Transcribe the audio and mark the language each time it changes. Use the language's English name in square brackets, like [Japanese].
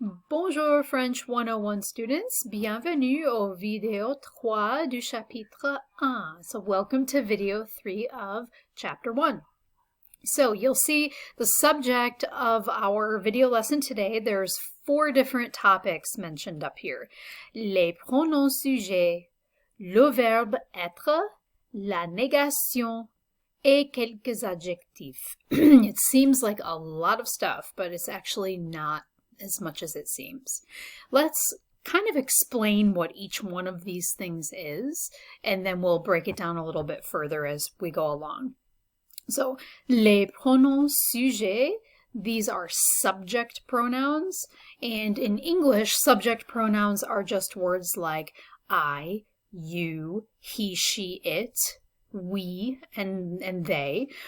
[French] Bonjour [English] French 101 students, [French] bienvenue au vidéo 3 du chapitre 1. [English] So welcome to video 3 of chapter 1. So you'll see the subject of our video lesson today. There's 4 different topics mentioned up here. [French] Les pronoms sujets, le verbe être, la négation, et quelques adjectifs. [English] It seems like a lot of stuff, but it's actually not as much as it seems. Let's kind of explain what each one of these things is, and then we'll break it down a little bit further as we go along. So, les pronoms sujets, these are subject pronouns, and in English, subject pronouns are just words like I, you, he, she, it, we, and they.